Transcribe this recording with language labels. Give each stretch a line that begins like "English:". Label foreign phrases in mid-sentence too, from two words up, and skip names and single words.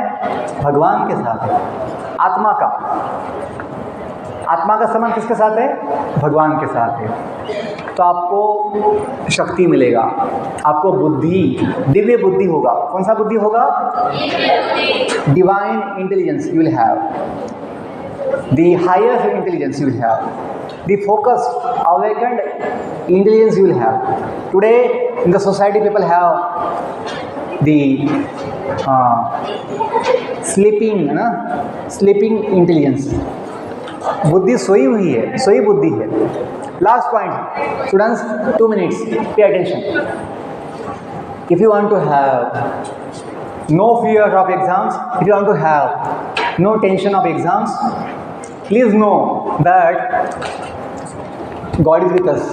Hindi: भगवान के साथ है। आत्मा का संबंध किसके साथ है? भगवान के साथ है। तो आपको शक्ति मिलेगा, आपको बुद्धि, दिव्य बुद्धि होगा। कौन सा बुद्धि होगा?
English: divine intelligence you will have, the higher intelligence you will have, the focused, awakened intelligence you will have. Today in the society people have the sleeping intelligence.
Hindi: बुद्धि सोई हुई है, सोई बुद्धि है।
English: Last point, students, 2 minutes, pay attention. If you want to have no fear of exams, if you want to have no tension of exams, please know that God is with us.